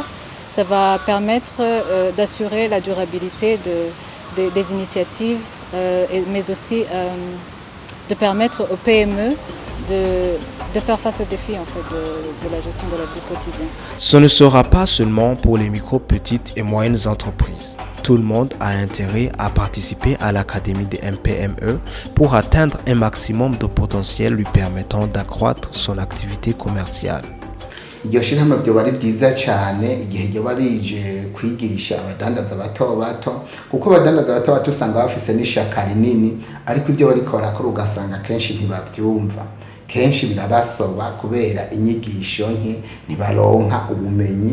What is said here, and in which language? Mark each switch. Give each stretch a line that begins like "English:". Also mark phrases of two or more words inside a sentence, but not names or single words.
French: Ça va permettre d'assurer la durabilité des initiatives, mais aussi de permettre aux PME de faire face aux défis en fait, de la gestion de la vie quotidienne. Ce ne sera pas seulement pour les micro, petites et moyennes entreprises. Tout le monde a intérêt à participer à l'Académie des MPME pour atteindre un maximum de potentiel lui permettant d'accroître son activité commerciale.
Rundi: Iryo shirahamwe byoba ari byiza cyane igihe ryoba rije kwigisha abadandaza bato bato, kuko abadandaza bato bato usanga bafise n'ishaka rinini, ariko ibyo bariko barakora ugasanga kenshi ntibavyumva, kenshi birabasoba kubera inyigisho nke, ntibaronka ubumenyi.